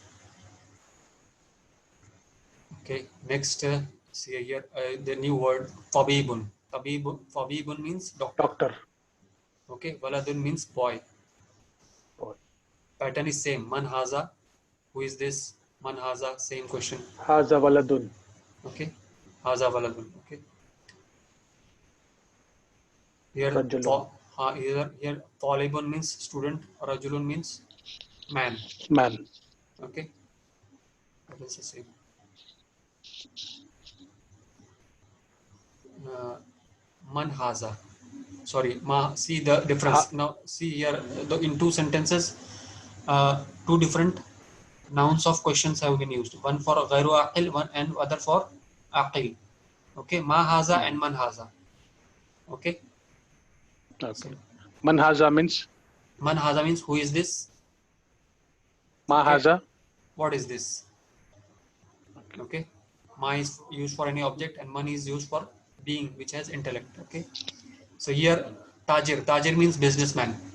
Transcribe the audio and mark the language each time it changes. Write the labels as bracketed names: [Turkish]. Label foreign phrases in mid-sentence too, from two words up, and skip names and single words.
[English] Okay, next see here the new word tabibun. Tabibun means doctor. Okay, waladun means boy. Pattern is same. [Arabic] Man haza. [English] Who is this? [Arabic] Man haza. [English] Same question. [Arabic] Haza waladun. Okay. Haza waladun. [English] Okay. Here here talibun means student. Rajulun means man. Okay. That is the same. [Arabic] Man haza. [English] Sorry, see the difference. Now see here in two sentences, two different nouns of questions have been used. One for [Arabic] ghayru aqil, [English] one and other for aqil. [Arabic] Okay, ma haza and man haza. [English] Okay. [Arabic] Man haza means? Man haza [English] means who is this? [Arabic] Ma haza? [English] What is this? Okay. Ma is used for any object and man is used for being which has intellect. Okay. So here tajir means businessman.